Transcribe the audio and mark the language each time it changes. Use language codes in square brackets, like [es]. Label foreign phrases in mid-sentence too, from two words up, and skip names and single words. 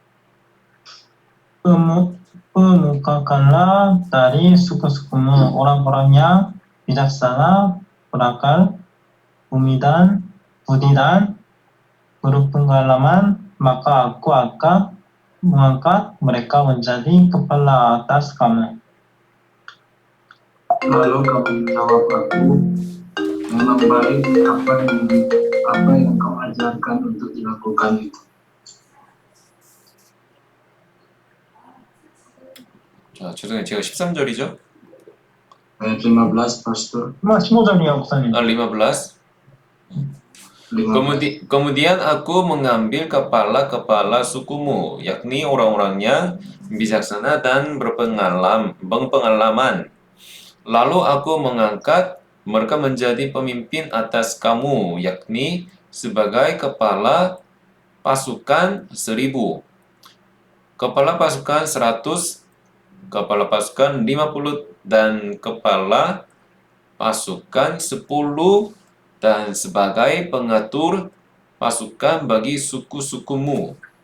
[id] Pemukakanlah dari suku-sukumu orang-orang yang bijaksana, berakal, budi dan berpengalaman, maka aku akan mengangkat mereka menjadi kepala atas kamu. Lalu kamu menjawab aku, memang baik apa yang kau ajarkan untuk dilakukan itu. [ko] 자, 죄송해요. 제가 13절이죠? [id] Ayat 15, Pastor. [ko] 15절이요, 목사님. 15. 15. [id] Kemudian aku mengambil kepala-kepala sukumu, yakni orang-orangnya bijaksana dan berpengalaman. Lalu aku mengangkat mereka menjadi pemimpin atas kamu, yakni sebagai kepala pasukan 1.000, kepala pasukan 100, kepala pasukan 50, dan kepala pasukan 10, dan sebagai pengatur pasukan bagi suku-sukumu.